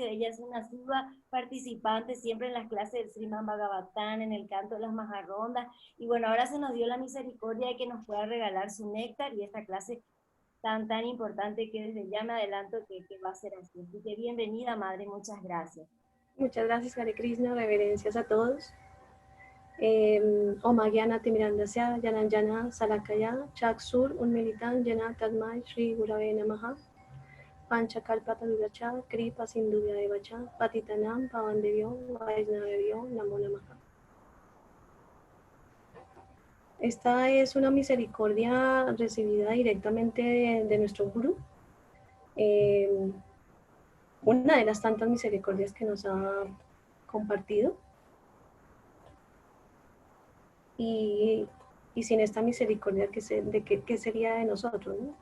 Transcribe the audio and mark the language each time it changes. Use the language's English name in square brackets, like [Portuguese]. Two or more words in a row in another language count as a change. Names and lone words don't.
[Spanish] Ella es una asidua participante siempre en las clases del Srimad Bhagavatam, en el canto de las Majarrondas, y bueno, ahora se nos dio la misericordia de que nos pueda regalar su néctar y esta clase tan importante que desde ya me adelanto que va a ser así. Así que bienvenida, Madre, muchas gracias. Muchas gracias, [Sanskrit] Hare Krishna, [Spanish] reverencias a todos. [Sanskrit] Omagyana Timirandasya, Jananjana, Salakaya, Chaksur, Unmilitan, Jana Tadmai, Shri Gurave Namaha, Panchakalpata Vivacha, Kripa Sindhuvya Devacha, Patitanam, Pavandevyo, Vaisnavevyo, Namo Namaha. [Spanish] Esta es una misericordia recibida directamente de nuestro Guru. Una de las tantas misericordias que nos ha compartido. Y sin esta misericordia, ¿qué sería de nosotros, ¿no?